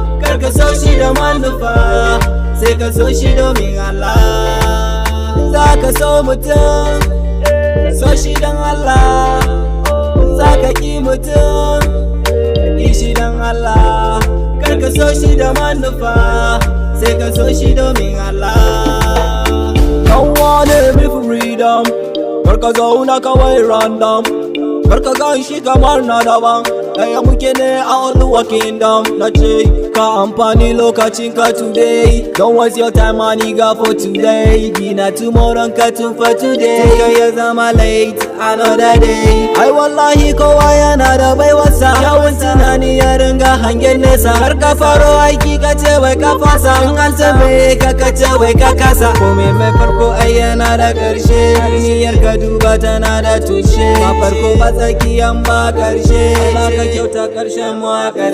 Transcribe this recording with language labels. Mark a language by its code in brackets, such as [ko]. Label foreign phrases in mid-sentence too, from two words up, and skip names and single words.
[ha] Kar ka so shi da manufa, sai ka so shi domin Allah. In za ka so mutum, so shi don Allah. In za ka ki mutum, ka ki shi don Allah. Kar ka so shi da manufa, sai ka so shi domin Allah. [en] Don't wanna be freedom, [ha] kar ka zauna kawai random. Kar ka gan shi kamar na daban. Ɗaya muke ne a Oluwa Kingdom. Na ce ka amfani lokacin ka today. [en] Don't waste your time, my nigga, for today. Gina tomorrow [ha] ka tun [en] for today. [ha] Ka ya zama [en] late another day. [ha] Ai wallahi kowa yana da baiwarsa. Kyawun tunani ya ringa hangen nesa. Kar ka faro aiki ka ce wai ka fasa. In an tambaye ka ka ce wai ka kasa. Komai mai farko ai yana da ƙarshe. Duniyar ka duba tana da tushe. Ba farko ba tsakiyan ba ƙarshe. Allah ka kyauta ƙarshen mu a ƙarshe.